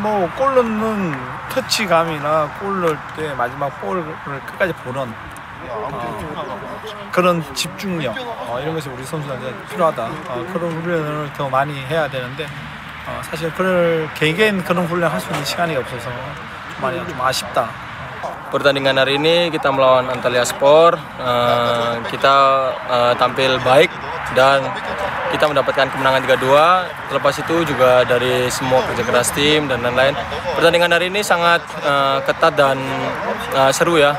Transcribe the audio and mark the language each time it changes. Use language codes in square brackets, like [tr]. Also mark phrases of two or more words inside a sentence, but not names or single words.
[ko] 뭐 골 넣는 터치감이나 골 넣을 때 마지막 볼을 끝까지 보는 그런 집중력 이런 것이 우리 선수한테 필요하다. 그런 훈련을 더 많이 해야 되는데 사실 그럴 개개인 그런 훈련 할 수 있는 시간이 없어서 좀 아쉽다. [id] Pertandingan hari ini kita melawan Antalyaspor, kita tampil baik dan kita mendapatkan kemenangan 3-2. Terlepas itu juga dari semua kerja keras tim dan lain-lain. Pertandingan hari ini sangat ketat dan seru ya.